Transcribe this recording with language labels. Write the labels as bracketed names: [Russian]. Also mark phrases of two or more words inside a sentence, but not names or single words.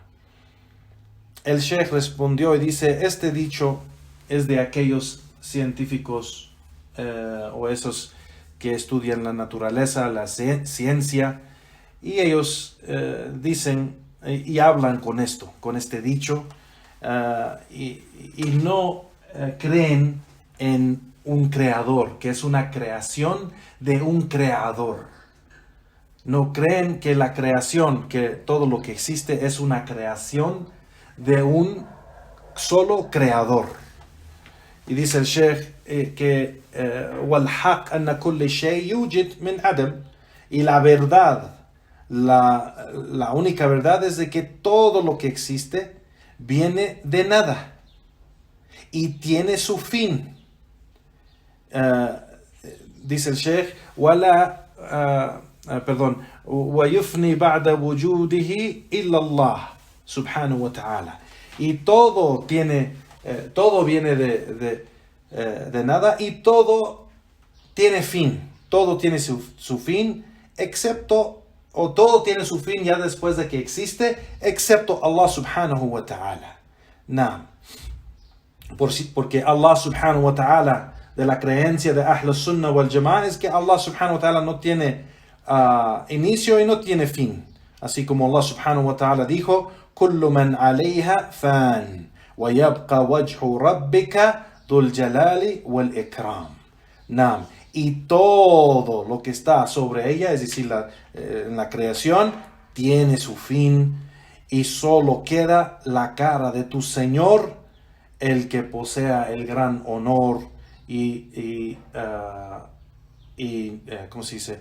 [Spanish] El Sheikh respondió y dice, este dicho es de aquellos científicos o esos que estudian la naturaleza, la ciencia, y ellos dicen y hablan con esto, con este dicho, y no creen en un creador, que es una creación de un creador. No creen que la creación, que todo lo que existe es una creación de un solo creador. Y dice el Sheikh que [Arabic] وَالْحَقْ أَنَّ كُلِّ شَيْء يُوجِدْ مِنْ عَدَمٍ. [Spanish] Y la verdad, la única verdad es de que todo lo que existe viene de nada y tiene su fin. Dice el Sheikh, [Arabic] وَيُفْنِي بَعْدَ وُجُودِهِ إِلَّا اللَّهِ سبحانه وتعالى. [Spanish] Y todo viene de nada y todo tiene fin. Todo tiene su fin, todo tiene su fin ya después de que existe, excepto Allah [Arabic] سبحانه وتعالى. [Spanish] Porque Allah [Arabic] سبحانه وتعالى, [Spanish] de la creencia de Ahl Sunnah wal Jama'ah, es que Allah [Arabic] سبحانه وتعالى [Spanish] no tiene inicio y no tiene fin. Así como Allah [Arabic] سبحانه وتعالى [Spanish] dijo, [Arabic] كل من عليها فان ويبقى وجه ربك ذو الجلال والإكرام. [Spanish] Y todo lo que está sobre ella, es decir, en la creación, tiene su fin y solo queda la cara de tu Señor, el que posea el gran honor y ¿cómo se dice?